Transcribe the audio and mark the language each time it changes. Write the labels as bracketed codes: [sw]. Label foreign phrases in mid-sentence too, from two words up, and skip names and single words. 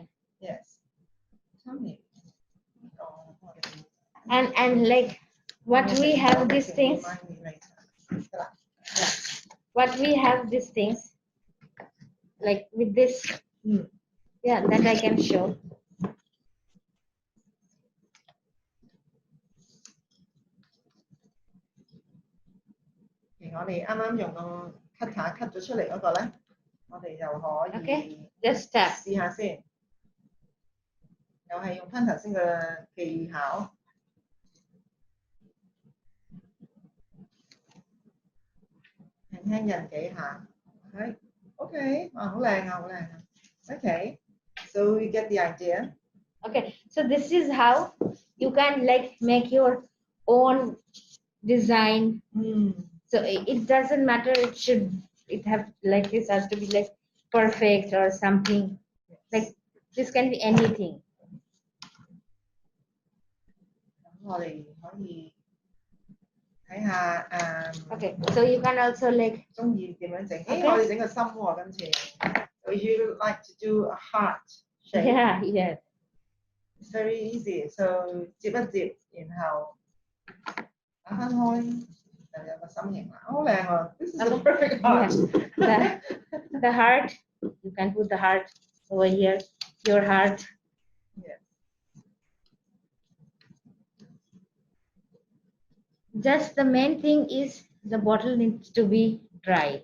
[en] Yes. And like what we have these things. What we have these things like with this. Yeah, that I can show. [yue] 我哋啱啱用個 [en] cutter cut [yue] 咗出嚟嗰個咧，我哋就可以 [en] just tap [yue] 試下先，又係用翻頭先嘅技巧，輕輕印幾下，係 OK， 哇，好靚啊，好靚啊 ， [en] OK， so we get the idea. Okay, so this is how you can like make your own design. So it doesn't matter. It have like this has to be like perfect or something. Like this can be anything. [yue] 我哋可以睇下 [en] Okay, so you can also like [yue] 中意點樣整？我哋整個心喎，今次。 [en] So you like to do a heart shape? Yeah, yeah. It's very easy. So [yue] 接一接，然後打翻開。就有個心形啦，好靚喎 ！ [en] This is a perfect heart. The heart, you can put the heart over here. Your heart. Yes. Just the main thing is the bottle needs to be dry.